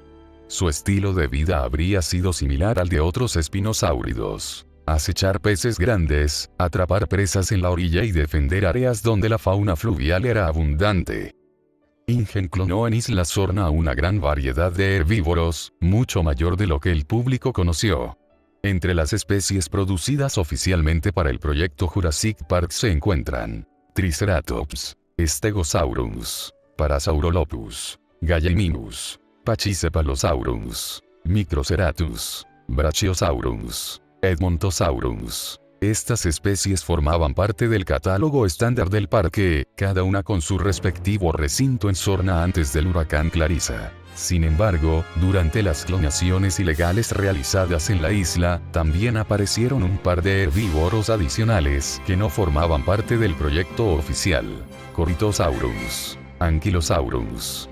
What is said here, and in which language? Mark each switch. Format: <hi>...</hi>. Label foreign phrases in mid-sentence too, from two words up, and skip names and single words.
<es>Su estilo de vida habría sido similar al de otros espinosáuridos: acechar peces grandes, atrapar presas en la orilla y defender áreas donde la fauna fluvial era abundante. InGen clonó en Isla Sorna una gran variedad de herbívoros, mucho mayor de lo que el público conoció. Entre las especies producidas oficialmente para el proyecto Jurassic Park se encuentran Triceratops, Stegosaurus, Parasaurolophus, Gallimimus, Pachycephalosaurus, Microceratus, Brachiosaurus, Edmontosaurus. Estas especies formaban parte del catálogo estándar del parque, cada una con su respectivo recinto en Sorna antes del huracán Clarissa. Sin embargo, durante las clonaciones ilegales realizadas en la isla, también aparecieron un par de herbívoros adicionales que no formaban parte del proyecto oficial: Corythosaurus, Ankylosaurus.</es>